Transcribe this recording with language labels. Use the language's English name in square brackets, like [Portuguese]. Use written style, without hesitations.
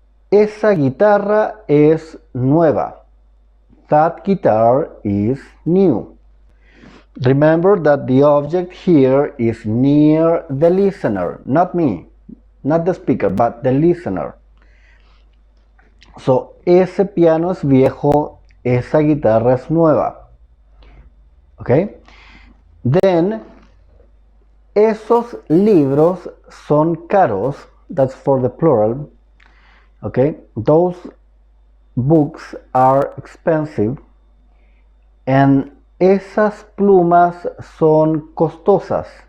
[Spanish] Esa guitarra es nueva. [English] That guitar is new. Remember that the object here is near the listener, not me, not the speaker, but the listener. [Spanish] So, ese piano es viejo, esa guitarra es nueva. Okay? Then, esos libros son caros. [English] That's for the plural. Okay? Those books are expensive. [Spanish] And esas plumas son costosas.